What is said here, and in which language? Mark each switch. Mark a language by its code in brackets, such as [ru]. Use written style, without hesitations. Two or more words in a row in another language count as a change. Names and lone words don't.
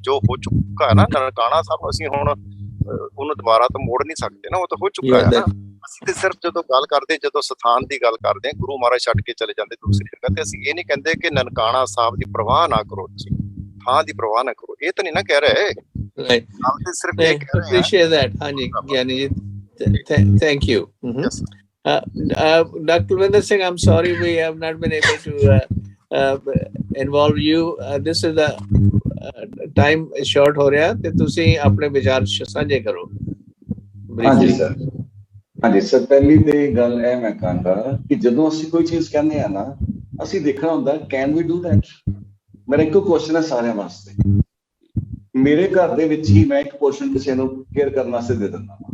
[pa] ਜੋ ਹੋ ਚੁੱਕਾ ਹੈ ਨਾ ਨਨਕਾਣਾ ਸਾਹਿਬ, ਅਸੀਂ ਹੁਣ ਉਹਨੂੰ ਦੁਬਾਰਾ ਤਾਂ ਮੋੜ ਨਹੀਂ ਸਕਦੇ ਨਾ, ਉਹ ਤਾਂ ਹੋ ਚੁੱਕਾ ਹੈ ਨਾ। ਅਸੀਂ ਤੇ ਸਿਰਫ ਜਦੋਂ ਗੱਲ ਕਰਦੇ, ਜਦੋਂ ਸਥਾਨ ਦੀ ਗੱਲ ਕਰਦੇ, ਗੁਰੂ ਮਹਾਰਾਜ ਛੱਡ ਕੇ ਚਲੇ ਜਾਂਦੇ ਦੂਸਰੀ ਜਗ੍ਹਾ ਤੇ, ਅਸੀਂ ਇਹ ਨਹੀਂ ਕਹਿੰਦੇ ਕਿ ਨਨਕਾਣਾ ਸਾਹਿਬ ਦੀ ਪ੍ਰਵਾਹ ਨਾ ਕਰੋ, ਤੁਸੀਂ ਥਾਂ ਦੀ ਪ੍ਰਵਾਹ ਨਾ ਕਰੋ, ਇਹ ਤਾਂ ਨਹੀਂ ਨਾ ਕਹਿ ਰਹੇ। ਸਿਰਫ ਇਹ [en] appreciate that, [pa] ਹਾਂਜੀ ਗਿਆਨੀ ਜੀ, [en] thank you. Dr. Kulwinder Singh, I'm sorry we have not been able to involve you. This is the time short [pa] ਹੋ ਰਿਹਾ, ਤੇ ਤੁਸੀਂ ਆਪਣੇ ਵਿਚਾਰ ਸਾਂਝੇ ਕਰੋ। ਹਾਂਜੀ ਸਰ, ਹਾਂਜੀ ਸਰ, ਪਹਿਲੀ ਤੇ ਗੱਲ ਇਹ ਮੈਂ ਕਹਾਂਗਾ ਕਿ ਜਦੋਂ ਅਸੀਂ ਕੋਈ ਚੀਜ਼ ਕਹਿੰਦੇ ਆ ਨਾ, ਅਸੀਂ ਦੇਖਣਾ ਹੁੰਦਾ [en] can we do that. [pa] ਮੇਰਾ ਇੱਕੋ ਕੁਐਸਚਨ ਹੈ ਸਾਰਿਆਂ ਵਾਸਤੇ। ਮੇਰੇ ਘਰ ਦੇ ਵਿੱਚ ਹੀ ਮੈਂ ਇੱਕ ਪੋਰਸ਼ਨ ਕਿਸੇ ਨੂੰ ਕੇਅਰ ਕਰਨ ਵਾਸਤੇ ਦੇ ਦਿੰਦਾ।